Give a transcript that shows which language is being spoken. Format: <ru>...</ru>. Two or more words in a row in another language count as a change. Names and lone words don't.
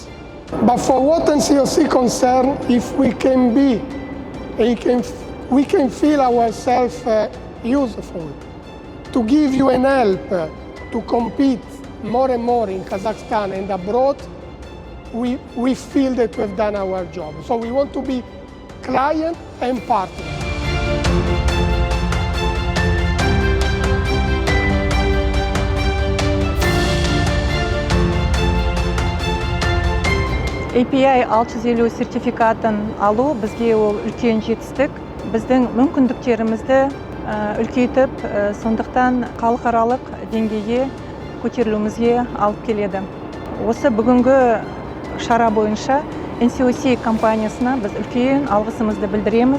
<en>But for what NCOC concern, if we can be, we can feel ourselves useful to give you an help to compete more and more in Kazakhstan and abroad, we feel that we've done our job. So we want to be client and partner.</en> <kk>API 650 сертификатын алу бізге ол үлкен жетістік. Біздің мүмкіндіктерімізді үлкейтіп, сондықтан халықаралық деңгейге көтерілуімізге алып келеді. Осы бүгінгі шара бойынша NCOC компаниясына біз үлкен алғысымызды білдіреміз.</kk>